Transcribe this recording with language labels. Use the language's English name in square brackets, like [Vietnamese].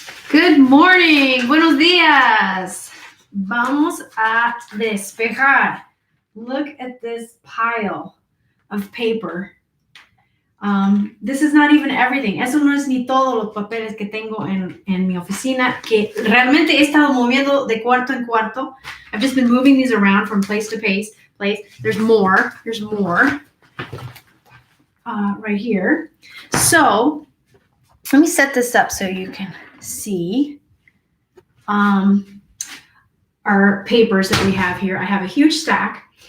[English] Good morning, [Spanish] buenos días. Vamos a despejar. [English] Look at this pile of paper. This is not even everything. [Spanish] Eso no es ni todos los papeles que tengo en mi oficina, que realmente he estado moviendo de cuarto en cuarto. [English] I've just been moving these around from place to place. There's more. Right here. So let me set this up so you can see our papers that we have here. I have a huge stack.